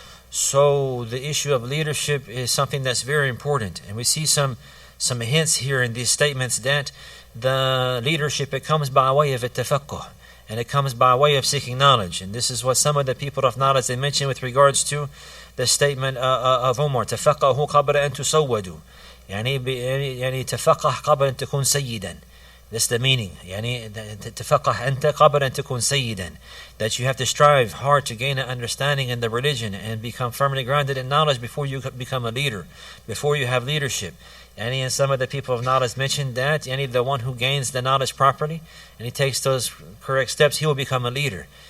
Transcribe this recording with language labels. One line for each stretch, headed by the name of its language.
English: So the issue of leadership is something that's very important, and we see some hints here in these statements that the leadership, it comes by way of التفقه, and it comes by way of seeking knowledge. And this is what some of the people of knowledge, they mention with regards to the statement of Umar,
Arabic: تفقهوا قبل أن تسودوا. يعني تفقه قبل أن تكون سيدا.
English: That's the meaning.
Arabic: تفقه أنت قبل أن تكون سيدا.
English: That you have to strive hard to gain an understanding in the religion and become firmly grounded in knowledge before you become a leader, before you have leadership. And some of the people of knowledge mentioned that the one who gains the knowledge properly and he takes those correct steps, he will become a leader.